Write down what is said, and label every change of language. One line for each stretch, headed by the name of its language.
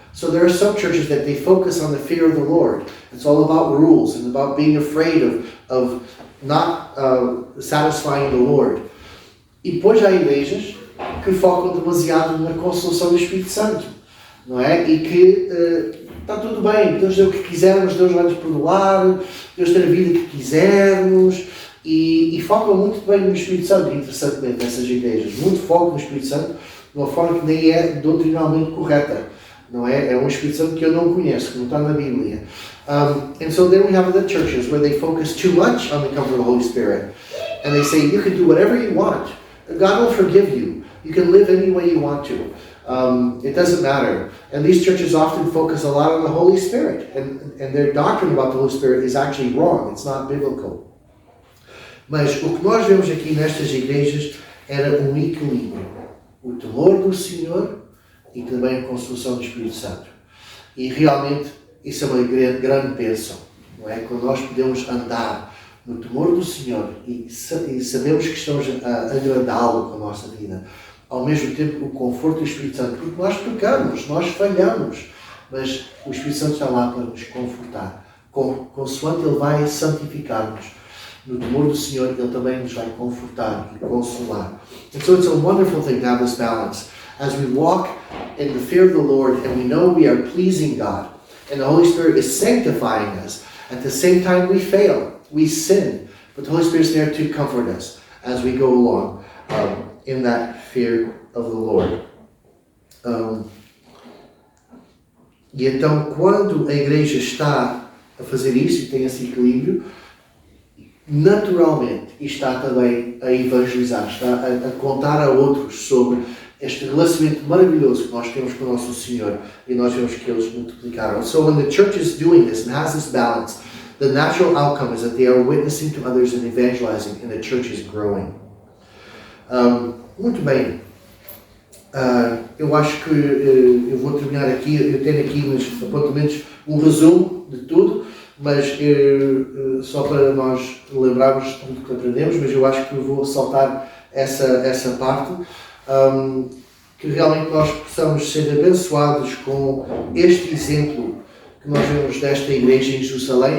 English: So there are some churches that they focus on the fear of the Lord. It's all about rules and about being afraid of not satisfying the Lord.
Portuguese: E depois há igrejas que focam demasiado na consolação do Espírito Santo, não é? E que está tudo bem, Deus deu o que quisermos, Deus vai nos perdoar, Deus tem a vida que quisermos, e focam muito bem no Espírito Santo, interessantemente, essas igrejas. Muito foco no Espírito Santo, de uma forma que nem é doutrinalmente correta. Não é? É um Espírito Santo que eu não conheço, que não está na Bíblia.
English: And so then we have the churches where they focus too much on the comfort of the Holy Spirit. And they say, you can do whatever you want. God will forgive you. You can live any way you want to. It doesn't matter. And these churches often focus a lot on the Holy Spirit. And their doctrine about the Holy Spirit is actually wrong. It's not biblical.
Portuguese: Mas o que nós vemos aqui nestas igrejas era um equilíbrio. O temor do Senhor e também a consolação do Espírito Santo. E realmente isso é uma grande bênção, não é? Quando nós podemos andar no temor do Senhor e sabemos que estamos a agradá-lo com a nossa vida. ao mesmo tempo o conforto do Espírito Santo, porque nós pecamos, nós falhamos, mas o Espírito Santo está lá para nos confortar, consoante Ele vai santificar-nos. No temor do Senhor, Ele também nos vai confortar e consolar.
English: And so it's a wonderful thing to have this balance. As we walk in the fear of the Lord and we know we are pleasing God, and the Holy Spirit is sanctifying us, at the same time we fail, we sin, but the Holy Spirit is there to comfort us as we go along in that fear of the Lord.
Portuguese: E então, quando a igreja está a fazer isso e tem esse equilíbrio, naturalmente está também a evangelizar, está a contar a outros sobre este relacionamento maravilhoso que nós temos com o nosso Senhor, e nós vemos que eles multiplicaram.
English: So when the church is doing this and has this balance, the natural outcome is that they are witnessing to others and evangelizing, and the church is growing.
Portuguese: Muito bem. Eu acho que eu vou terminar aqui. Eu tenho aqui nos apontamentos um resumo de tudo, mas só para nós lembrarmos tudo que aprendemos, mas eu acho que eu vou saltar essa parte, que realmente nós possamos ser abençoados com este exemplo que nós vemos desta igreja em Jerusalém.